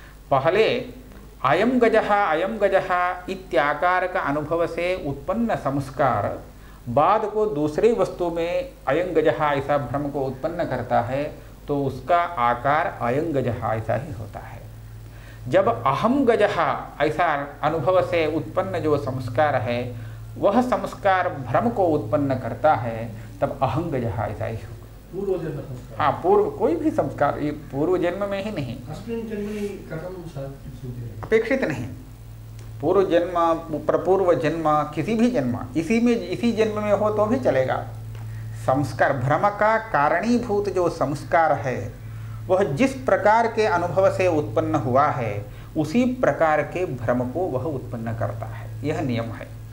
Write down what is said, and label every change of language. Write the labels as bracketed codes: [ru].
[hi] पहले अयम गजः इत्याकार का अनुभव से उत्पन्न संस्कार बाद को दूसरे वस्तु में अयं गजः ऐसा भ्रम को उत्पन्न करता है, तो उसका आकार अयं गजः ऐसा ही होता है। जब अहम गजः ऐसा अनुभव से उत्पन्न जो संस्कार है वह संस्कार भ्रम को उत्पन्न करता है, तब अहं गजः ऐसा ही होगा। पूर्व जन्म संस्कार। हाँ, पूर्व कोई भी संस्कार ये पूर्व जन्म में ही नहीं, [sa] अस्मिन् जन्मनि कथं सूचयति? [hi] अपेक्षित नहीं। पूर्व जन्म प्रपूर्व जन्म किसी भी जन्म इसी जन्म में हो तो भी चलेगा। संस्कार भ्रम का कारणीभूत जो संस्कार है वह जिस प्रकार के अनुभव से उत्पन्न हुआ है उसी प्रकार के भ्रम को वह उत्पन्न करता है, यह नियम है।